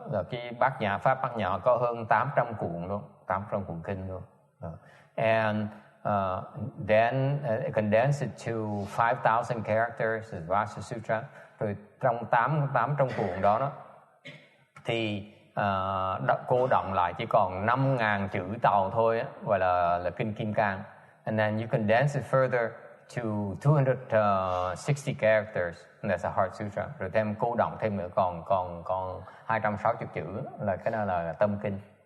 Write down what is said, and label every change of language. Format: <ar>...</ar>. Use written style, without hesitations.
<vi>Cái Pháp Bát Nhã có hơn 800 cuộn luôn, 800 cuộn kinh luôn.</vi> <en>And then condensed to 5,000 characters, is Vajra Sutra.</en> <vi>Rồi trong 800 cuộn đó thì cô động lại chỉ còn 5.000 chữ tàu thôi, gọi là kinh Kim Cang.</vi> <en>And then you condense it further to 260 characters, and that's a Heart Sutra.</en> <vi>Rồi thêm cô động thêm nữa còn 260 chữ là cái đó là tâm kinh.</vi>